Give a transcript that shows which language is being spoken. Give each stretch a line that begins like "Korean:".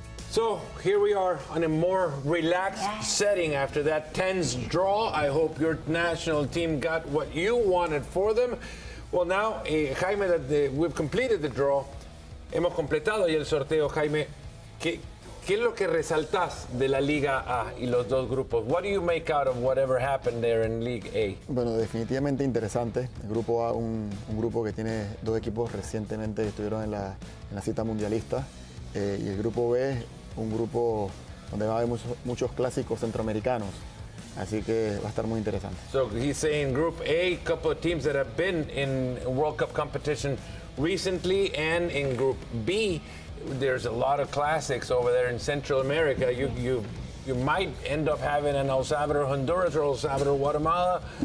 English: So here we are on a more relaxed setting after that tense draw. I hope your national team got what you wanted for them. Well, now, Jaime, that we've completed the draw.
Spanish: Hemos completado ya el sorteo, Jaime. ¿Qué es lo que resaltas de la Liga A y los 2 grupos?
English: What do you make out of whatever happened there in League A?
Spanish: Bueno, definitivamente interesante. El grupo A, un grupo que tiene 2 equipos recientemente que estuvieron en la cita mundialista. Y el grupo B, un grupo donde va a haber muchos clásicos centroamericanos. Así que va a estar muy interesante.
English: So he's saying Group A, couple of teams that have been in World Cup competition recently, and in Group B, there's a lot of classics over there in Central America. You might end up having an El Salvador, Honduras, or El Salvador, Guatemala.